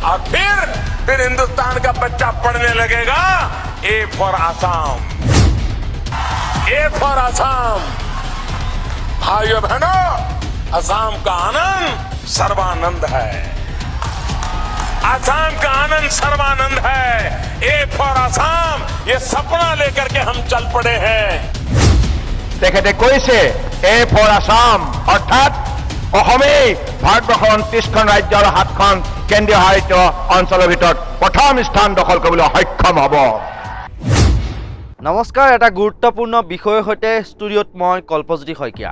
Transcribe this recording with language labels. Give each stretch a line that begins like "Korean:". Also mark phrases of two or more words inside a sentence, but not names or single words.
Hindi: और फिर हिंदुस्तान का बच्चा पढ़ने लगेगा
English: A for
Hindi: आसाम,
English: A for
Hindi: आसाम। भाइयों बहनों, असम का आनंद सर्वानंद है, असम का आनंद सर्वानंद है।
English: A for
Hindi: आसाम, ये सपना लेकर के हम चल पड़े हैं।
Assamese: তেখেতে কৈছে
English: A for
Assamese: আসাম অৰ্থাৎ অসমেই ভাৰতবৰ্ষৰ 29খন ৰাজ্য আৰু 7খন কেন্দ্ৰীয় শাসিত অঞ্চলৰ ভিতৰত প্ৰথম স্থান দখল কৰিবলৈ সক্ষম হ'ব। নমস্কাৰ, এটা গুৰুত্বপূৰ্ণ বিষয়ৰ সৈতে ষ্টুডিঅ'ত মই কল্পজ্যোতি শইকীয়া।